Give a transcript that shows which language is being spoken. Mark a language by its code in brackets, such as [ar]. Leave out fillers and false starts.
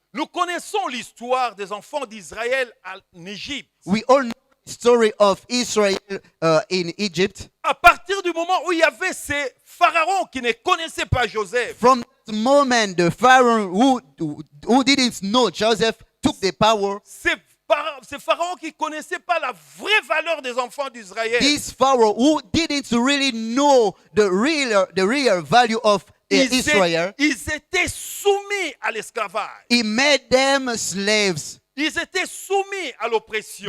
[fr] Nous connaissons l'histoire des enfants d'Israël en Égypte. [en] We all know the story of Israel in Egypt. [fr] À partir du moment où il y avait ces pharaons qui ne connaissaient pas Joseph, [en] From that moment, the Pharaoh who didn't know Joseph took the power. [fr] ces pharaons qui ne connaissaient pas la vraie valeur des enfants d'Israël, [en] This Pharaoh who didn't really know the real value of Israel, [fr] ils étaient soumis à l'esclavage. [en] he made them slaves. [fr] Ils étaient soumis à l'oppression,